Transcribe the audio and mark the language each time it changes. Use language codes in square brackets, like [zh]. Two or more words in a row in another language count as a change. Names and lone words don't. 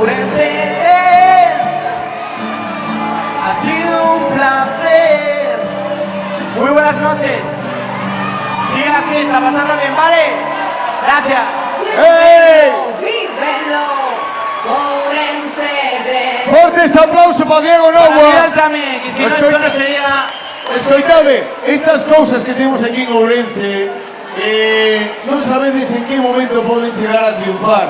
[es] Ourense. Ha sido un placer. Muy buenas noches. Sigue la fiesta, pasarlo bien, ¿vale? Gracias. ¡Ey! Vívelo, Ourense. [gl] Fortes aplausos para Diego Para Novoa. [es] Vidal tamén, que si no esto no sería... [gl] Escoitade, estas cousas que temos aquí en Ourense non sabedes en que momento poden chegar a triunfar.